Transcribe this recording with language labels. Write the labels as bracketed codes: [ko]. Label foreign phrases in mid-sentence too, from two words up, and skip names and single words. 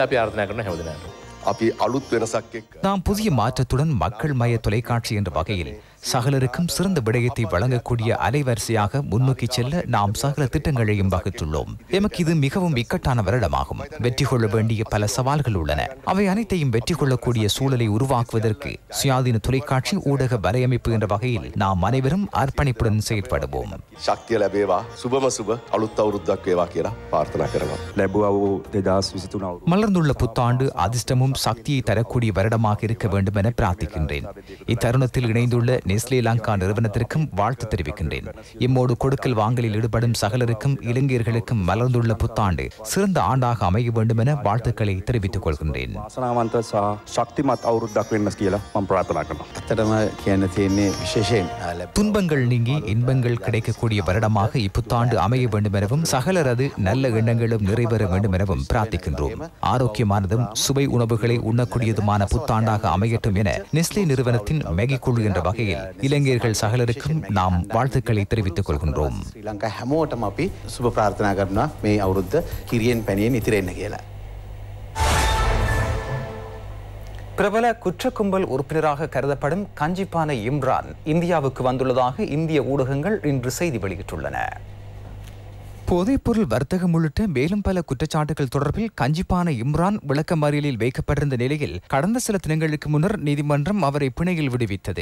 [ta] நாம் புதிய மாற்றத்துடன் மக்கள் மய தொலைக்காட்சி என்ற வகையில் சகலருக்கும் சிறந்த விடயத்தை வழங்கக்கூடிய அலைவரிசையாக முன்னோக்கி செல்ல நாம் சகல திட்டங்களையும் வகுத்துள்ளோம். எமக்கு இது மிகவும் இக்கட்டான வருடமாகும். வெற்றி கொள்ள வேண்டிய பல சவால்கள் உள்ளன. அவை அனைத்தையும் வெற்றி கொள்ளக்கூடிய சூழலை உருவாக்குவதற்கு சுயாதீன தொலைக்காட்சி ஊடக வலையமைப்பு என்ற வகையில் நாம் அனைவரும் அர்ப்பணிப்புடன் செயல்படுவோம். [si] ශක්තිය ලැබේවා සුබම සුබ අලුත් අවුරුද්දක් වේවා කියලා ප්‍රාර්ථනා කරනවා. ලැබුවා වූ 2023 [ta] மலர்ந்துள்ள புத்தாண்டு அதிர்ஷ்டமும் சக்தியை தரக்கூடிய வருடமாக இருக்க வேண்டும் என பிரார்த்திக்கின்றேன். இத்தருணத்தில் இணைந்துள்ள நெஸ்லே லங்கா நிறுவனத்திற்கும் வாழ்த்து தெரிவிக்கின்றேன். இம்மோடு கொடுக்கல் வாங்கலில் ஈடுபடும் சகலருக்கும் இளைஞர்களுக்கும் மலர்ந்துள்ள புத்தாண்டு சிறந்த ஆண்டாக அமைய வேண்டும் என வாழ்த்துக்களை தெரிவித்துக் கொள்கின்றேன். [si] වාසනාවන්ත සහ ශක්තිමත් අවුරුද්දක් වෙන්න කියලා මම ප්‍රාර්ථනා කරනවා. ඇත්තටම කියන්න තියෙන්නේ විශේෂයෙන් [ta] துன்பங்கள் நீங்கி இன்பங்கள் கிடைக்கக்கூடிய வருடமாக இப்புத்தாண்டு அமைய வேண்டும் எனவும் சகலரது நல்ல எண்ணங்களும் நிறைவேற வேண்டும் எனவும் பிரார்த்திக்கின்றோம். ஆரோக்கியமானதும் சுவை உணவுகளை உண்ணக்கூடியதுமான புத்தாண்டாக அமையட்டும் என நெஸ்லே நிறுவனத்தின் மேகி குழு என்ற வகையில் இளைஞர்கள் சகலருக்கும் நாம் வாழ்த்துக்களை தெரிவித்துக் கொள்கின்றோம். [si] ශ්‍රී ලංකා හැමෝටම අපි සුබ ප්‍රාර්ථනා කරනවා මේ අවුරුද්ද කිරියෙන් පැණියෙන් ඉතිරෙන්න කියලා. [ta] பிரபல குற்ற கும்பல் உறுப்பினராக கருதப்படும் கஞ்சிப்பான இம்ரான் இந்தியாவுக்கு வந்துள்ளதாக இந்திய ஊடகங்கள் இன்று செய்தி வெளியிட்டுள்ளன. போதைப்பொருள் வர்த்தகம் உள்ளிட்ட மேலும் பல குற்றச்சாட்டுகள் தொடர்பில் கஞ்சிப்பான இம்ரான் விளக்கமறியலில் வைக்கப்பட்டிருந்த நிலையில் கடந்த சில தினங்களுக்கு முன்னர் நீதிமன்றம் அவரை பிணையில் விடுவித்தது.